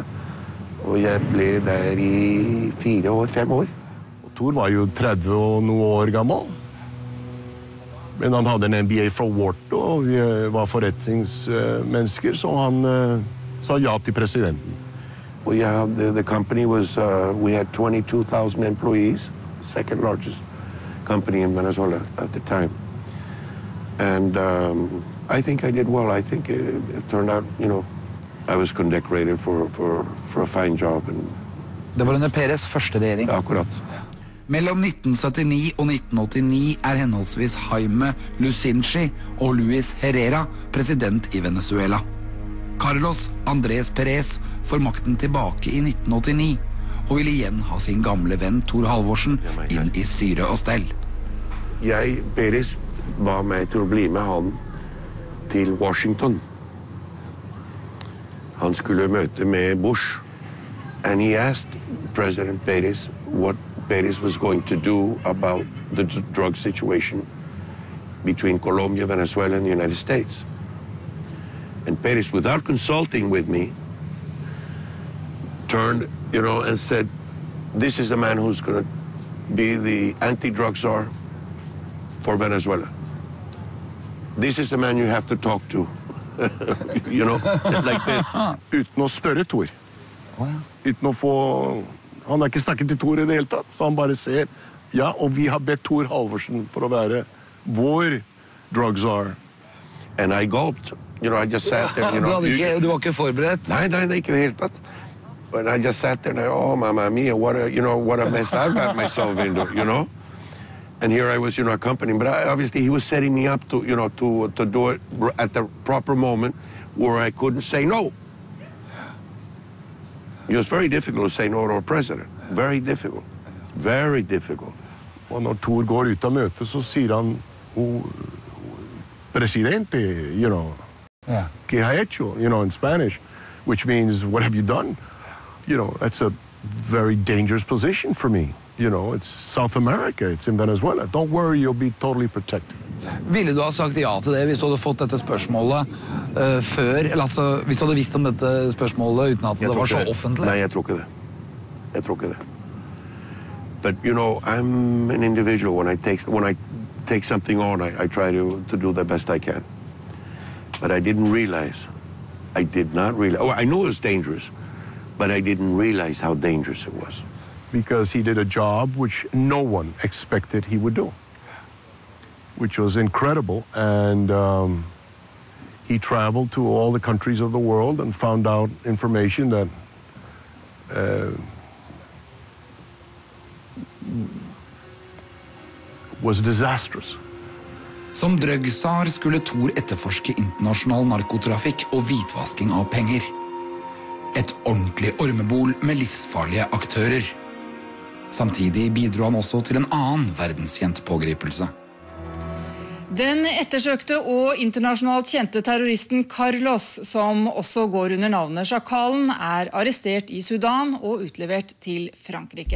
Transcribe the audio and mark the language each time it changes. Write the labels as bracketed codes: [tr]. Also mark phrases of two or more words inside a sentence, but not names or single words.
[no] Og jeg ble der I 4 år, 5 år. Og Tor var jo 30 og noe år gammel. Men han hadde en MBA fra Wharton, og vi var forretningsmennesker, så han sa ja til presidenten. Og jeg hadde, [en] the company was, we had 22,000 employees, second largest company in Venezuela at the time. And I think I did well. I think it turned out, you know, I was condecorated for a fine job. And [no] Det var under Pérez første regjering. Akkurat. Mellom 1979 og 1989 henholdsvis Jaime Lucinchi og Luis Herrera president I Venezuela. Carlos Andrés Pérez får makten tilbake I 1989, og vil igjen ha sin gamle venn Tor Halvorsen inn I styre og stell. Pérez var med til å bli med han til Washington. Han skulle møte med Bush. [en] And he asked President Pérez what Pérez was going to do about the drug situation between Colombia, Venezuela, and the United States. And Pérez, without consulting with me, turned, you know, and said, this is the man who's going to be the anti-drug czar for Venezuela. This is the man you have to talk to. You know, like this. [no] Uten å spørre Tor. Uten å få... Han ikke snakket til Tor I det hele tatt, så han bare ser, ja, og vi har bedt Tor Halvorsen for å være vår [en] drug czar. And I gulped. You know, I just sat there, you know. [no] Du var ikke forberedt? Nei, ikke det hele tatt. [en] And I just sat there and oh, [it] mamma mia, [en] what a mess I've got myself into, you know. And here I was, you know, accompanying, but obviously he was setting me up to, you know, to do it at the proper moment where I couldn't say no. It was very difficult to say no to a president. Very difficult. Very difficult. [no] Og når Tor går ut av møtet, så sier han Presidente, [en] you know, [es] ¿qué ha hecho? [en] You know, in Spanish, which means, what have you done? You know, that's a very dangerous position for me. You know, it's South America, it's in Venezuela. Don't worry, you'll be totally protected. [no] Ville du ha sagt ja til det hvis du hadde fått dette spørsmålet før, eller altså, hvis du hadde visst om dette spørsmålet uten at det var så offentlig? Nei, jeg tror ikke det. Jeg tror ikke det. [en] But, you know, I'm an individual. When I take something on, I try to do the best I can. But I didn't realize, I knew it was dangerous, but I didn't realize how dangerous it was. Because he did a job which no one expected he would do, which was incredible. And he traveled to all the countries of the world and found out information that was disastrous. [no] Som drøggsar skulle Tor etterforske internasjonal narkotrafikk og hvitvasking av penger. Et ordentlig ormebol med livsfarlige aktører. Samtidig bidro han også til en annen verdenskjent pågripelse. Den ettersøkte og internasjonalt kjente terroristen Carlos, som også går under navnet Sjakalen, er arrestert i Sudan og utlevert til Frankrike.